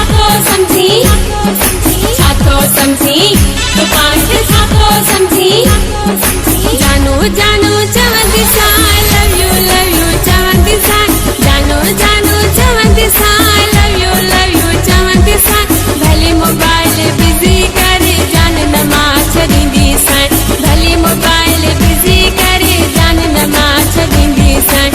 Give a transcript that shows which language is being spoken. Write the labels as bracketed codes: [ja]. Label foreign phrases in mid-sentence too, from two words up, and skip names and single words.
[sd] थो समझी छा थो समझी तू पाण खे छा थो समझी जानू जानू चवंदी सन [en] love you [sd] चवंदी सन जानू जानू चवंदी सन [en] love you [sd] चवंदी सन भली मोबाइल बिजी करे जान नमा छॾींदी सन भली मोबाइल बिजी करे जान नमा छॾींदी सन